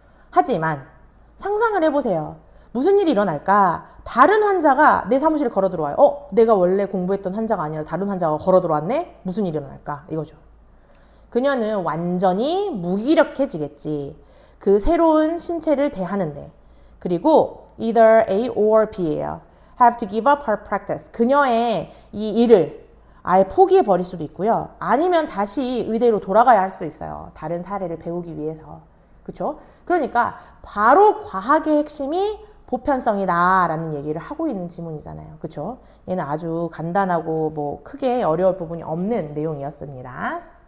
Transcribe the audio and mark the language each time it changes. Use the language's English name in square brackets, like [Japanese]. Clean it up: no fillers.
[Korean] 하지만 상상을 해보세요. 무슨 일이 일어날까? 다른 환자가 내 사무실에 걸어 들어와요. 내가 원래 공부했던 환자가 아니라 다른 환자가 걸어 들어왔네? 무슨 일이 일어날까? 이거죠. 그녀는 완전히 무기력해지겠지. 그 새로운 신체를 대하는데. 그리고 [English] either A or B예요. have to give up her practice. [Korean] 그녀의 이 일을 아예 포기해 버릴 수도 있고요. 아니면 다시 의대로 돌아가야 할 수도 있어요. 다른 사례를 배우기 위해서. 그렇죠? 그러니까 바로 과학의 핵심이 보편성이다 라는 얘기를 하고 있는 지문이잖아요. 그렇죠? 얘는 아주 간단하고 뭐 크게 어려울 부분이 없는 내용이었습니다.